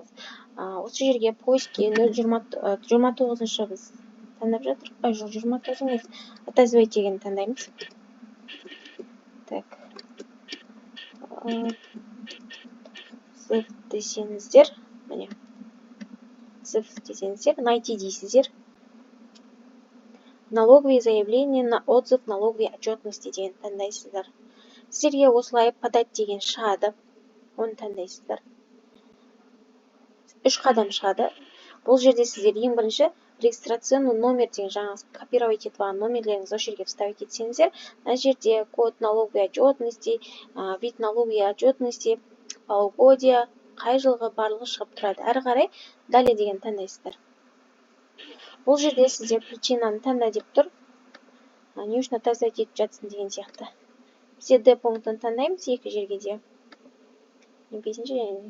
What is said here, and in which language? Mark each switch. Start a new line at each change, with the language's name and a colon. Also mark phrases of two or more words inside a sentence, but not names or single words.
Kazakh: Осы жерге поиске 029-шы біз таңдап жатырық. Жоқ, 29 емес, отозвать дегенді таңдаймыз. Так. Цифр десеңіздер, міне. Цифр десеңіздер, найти дейсіздер.
Russian: Налоговое заявление на отзыв налоговой отчетности деген таңдайсыздар.
Kazakh: Сіздерге осылай подать деген шығады. Оны таңдайсыздар. 3 қадам шығады. Бұл жерде сіздер ең бірінші
Russian: регистрационный номер
Kazakh: деген жаңағы копировать етіп алған номерлеріңізді осы жерге вставить етсеңіздер, мына жерде
Russian: код налоговой отчетности, вид налоговой отчетности, полугодие,
Kazakh: қай жылғы барлығы шығып тұрады. Әрі қарай далее деген таңдайсыздар. Бұл жерде сіздер причинаны таңда деп тұр. Не үшін отозвать етіп жатсың деген сияқты. Бізде D пунктын таңдаймыз екі жерге де. 5-ші және.